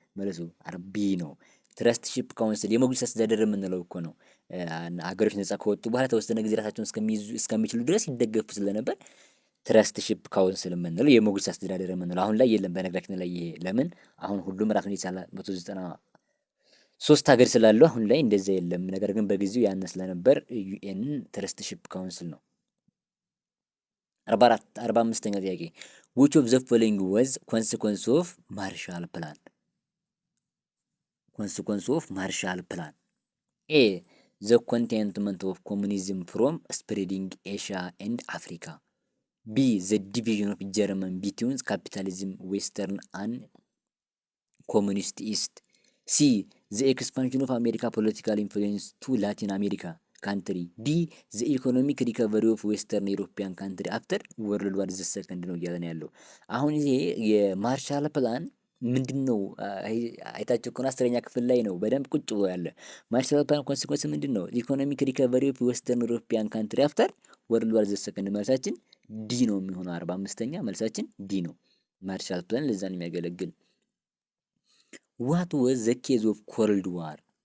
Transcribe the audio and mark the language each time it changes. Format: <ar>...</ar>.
<am>መልሱ ቢ ነው። ትረስትሺፕ ካውንስል የሞግዚት አስተዳደር የምንለው እኮ ነው። አገሮች ነጻ ከወጡ በኋላ ተወሰነ ጊዜ ራሳቸውን እስከሚችሉ ድረስ ይደገፉ ስለነበር ትረስትሺፕ ካውንስል የምንለው የሞግዚት አስተዳደር የምንለው አሁን ላይ የለም። በነገራችን ላይ ይሄ ለምን አሁን ሁሉም ራሱን የቻለ 193 ሀገር ስላለው አሁን ላይ እንደዛ የለም። ነገር ግን በጊዜው ያነ ስለነበር ዩኤን ትረስትሺፕ ካውንስል ነው። 45ኛ ጥያቄ</am> <en>which of the following was consequence of</en> <am>ማርሻል ፕላን?</am> <en>consequence of ማርሻል ፕላን ኤ the containment of communism from spreading Asia and Africa, B the division of German between capitalism western and communist east, C the expansion of America political influence to Latin America ካንትሪ፣ ዲ ዘ ኢኮኖሚክ ሪከቨሪ ኦፍ ዌስተርን ኢሮፒያን ካንትሪ አፍተር ወርልድ ዋር ዘ ሰከንድ</en> <am>ነው እያለ ነው ያለው። አሁን ይሄ የማርሻል ፕላን ምንድን ነው? አይታችሁ ከሆነ 10ኛ ክፍል ላይ ነው በደንብ ቁጭ ብሎ ያለ። ማርሻል ፕላን ኮንሲኩዌንስ ምንድን ነው?</am> <en>ኢኮኖሚክ ሪከቨሪ ኦፍ ዌስተርን ኢሮፒያን ካንትሪ አፍተር ወርልድ ዋር ዘ ሰከንድ።</en> <am>መልሳችን ዲ ነው የሚሆነው። 45ኛ መልሳችን ዲ ነው። ማርሻል ፕላን ለዛ ነው የሚያገለግል።</am> <en>ዋት ወዝ ዘ ኬዝ ኦፍ ኮልድ ዋር?</en>